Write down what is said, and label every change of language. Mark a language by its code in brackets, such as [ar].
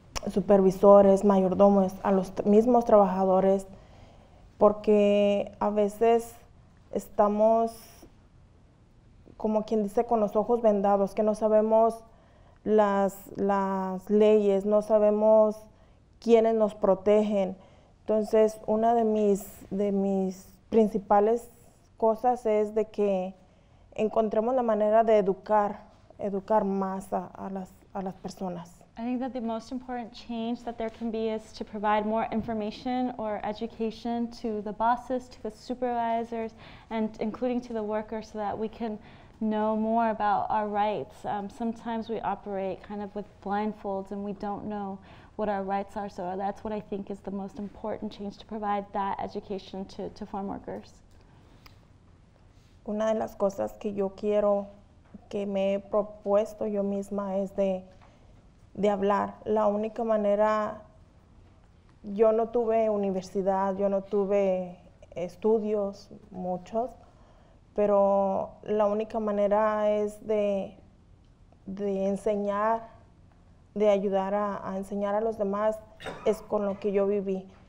[es] supervisores, mayordomos, a los mismos trabajadores, porque a veces estamos, como quien dice, con los ojos vendados, que no sabemos las leyes, no sabemos quiénes nos protegen. Entonces, una de mis principales cosas es de que encontremos la manera de educar más a las personas. [en] I think that the most important change that there can be is to provide more information or education to the bosses, to the supervisors, and including to the workers so that we can know more about our rights. Sometimes we operate kind of with blindfolds and we don't know what our rights are, so that's what I think is the most important change, to provide that education to farm workers. [es] Una de las cosas que yo quiero, que me he propuesto yo misma, es de hablar. La única manera, yo no tuve universidad, yo no tuve estudios, muchos, pero la única manera es de enseñar, de ayudar a enseñar a los demás, es con lo que yo viví.